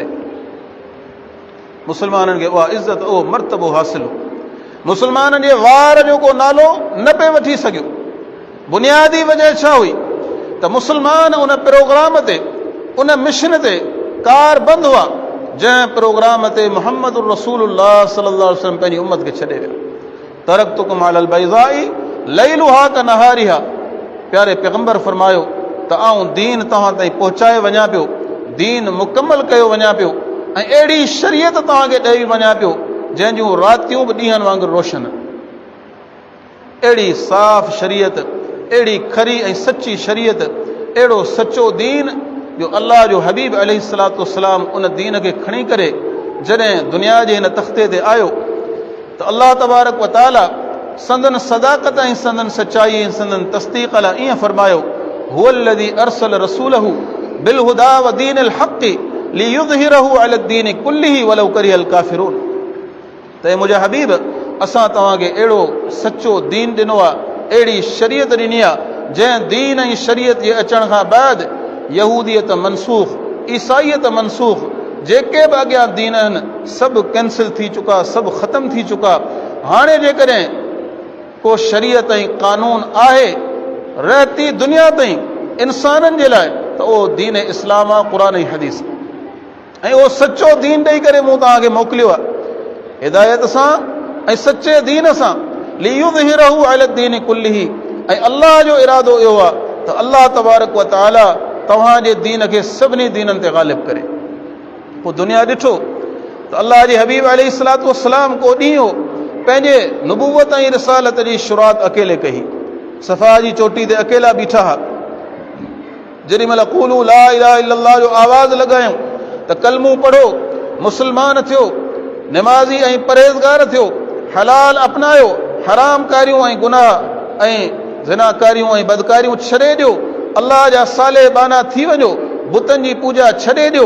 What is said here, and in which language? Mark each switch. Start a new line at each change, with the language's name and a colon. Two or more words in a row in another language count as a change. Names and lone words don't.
Sindhi: मुस्लमाननि खे उहा इज़्ज़त, उहो मर्तबो हासिल हो। मुस्लमाननि जे वार जो को नालो न पियो वठी सघियो। बुनियादी वजह छा हुई त मुस्लमान उन प्रोग्राम ते, उन मिशन ते कारबंद हुआ जंहिं प्रोग्राम ते मुहम्मद
Arabic: رسول الله صلى الله عليه وسلم
Sindhi: पंहिंजी उम्मत खे छॾे वियो।
Arabic: تركتكم على البيضاء ليلها كنهارها,
Sindhi: प्यारे पैगंबर फरमायो त आऊं दीन तव्हां ताईं पहुचाए वञा पियो, दीन मुकमल कयो वञा पियो, ऐं अहिड़ी शरीयत तव्हांखे ॾेई वञा पियो जंहिं जूं रातियूं बि ॾींहंनि वांगुरु रोशन। अहिड़ी साफ़ शरीयत, अहिड़ी खरी ऐं सची शरीयत, अहिड़ो सचो दीन जो अल्लाह जो हबीब
Arabic: عليه الصلاة والسلام
Sindhi: उन दीन खे खणी करे जॾहिं दुनिया जे हिन तख़्ते ते आयो त
Arabic: الله تبارك وتعالى
Sindhi: संदन सदाकत ऐं संदन सचाई ऐं संदन तस्दीक़ लाइ ईअं फरमायो,
Arabic: هو الذي أرسل رسوله بالهدى ودين الحق ليظهره على الدين كله ولو كره الكافرون.
Sindhi: त मुंहिंजा हबीब, असां तव्हांखे अहिड़ो सचो दीन ॾिनो आहे, अहिड़ी शरीयत ॾिनी आहे जंहिं दीन ऐं शरीयत जे अचण खां बैदि यहूदियत मनसूख़, ईसाईयत मनसूख़, जेके बि अॻियां दीन आहिनि सभु कैंसिल थी चुका, सभु ख़तमु थी चुका। हाणे जेकॾहिं को शरीयत ऐं कानून आहे रहती दुनिया ताईं इंसाननि जे लाइ त उहो दीन इस्लाम आहे, क़ुर ऐं हदीस, ऐं उहो सचो दीन ॾेई करे मूं तव्हांखे मोकिलियो आहे हिदायत सां ऐं सचे दीन सां।
Arabic: ليظهره على الدين كله,
Sindhi: ऐं अल्लाह जो इरादो इहो आहे त
Arabic: الله تبارك وتعالى
Sindhi: तव्हांजे दीन खे सभिनी दीननि ते ग़ालिब करे। पोइ दुनिया ॾिठो त अल्लाह जे हबीब
Arabic: عليه الصلاة والسلام
Sindhi: को ॾींहुं हो पंहिंजे नुबुवत ऐं रिसालत जी शुरूआत अकेले कई, सफ़ा जी चोटी ते अकेला बीठा हा। जेॾी महिल
Arabic: قولوا لا إله إلا الله
Sindhi: जो आवाज़ लॻायूं त कलमू पढ़ो, मुस्लमान थियो, निमाज़ी ऐं परहेज़गार थियो, हलाल अपनायो, हराम कारियूं ऐं गुनाह ऐं ज़िनाकारियूं ऐं बदकारियूं छॾे ॾियो, अल्लाह जा साले बाना थी वञो, बुतनि जी पूॼा छॾे ॾियो।